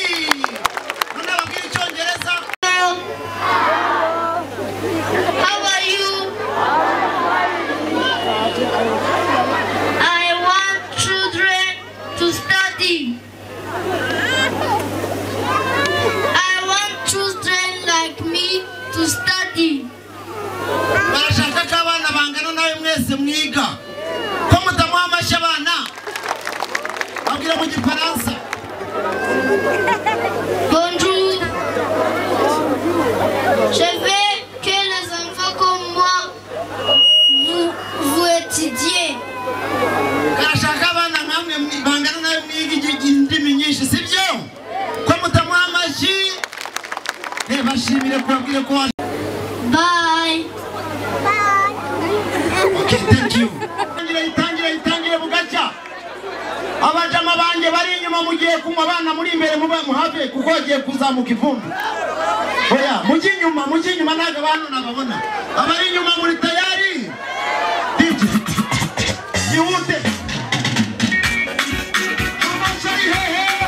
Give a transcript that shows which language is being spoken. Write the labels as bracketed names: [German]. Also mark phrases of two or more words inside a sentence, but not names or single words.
[English] How are you? I want children to study. I want children like me to study. [Kinyarwanda] Barashaka ko abana bangana nawe mwese mwiga. Ko mutamuha amashyi abana. Abwira mu Gifaransa. [French] Bonjour. Je veux que les enfants comme moi vous étudiez. [Kinyarwanda] Barashaka abana nkamwe bangana nawe mwiga indimi nyinshi sibyo? Ko mutamuha amashyi. Bashimire kubabwira ko [English] Bye. Okay, thank you. [Kinyarwanda] Itangire bugacya. Abajama banje bari inyuma mugiye kumwa abana muri imbere muhave kuko agiye kuzamuka ivumbi. Oya, mujye inyuma naga abantu nababona. Abari inyuma muri tayari. Yihute. Amashyi hehe.